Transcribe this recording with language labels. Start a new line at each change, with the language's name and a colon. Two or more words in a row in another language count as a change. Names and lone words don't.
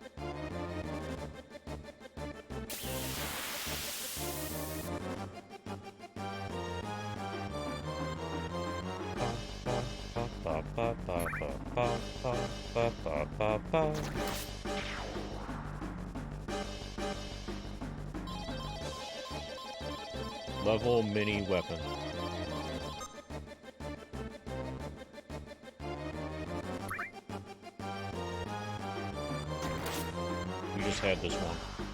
English: Ba ba ba ba ba ba ba ba ba ba. Level mini weapon. We just had this one.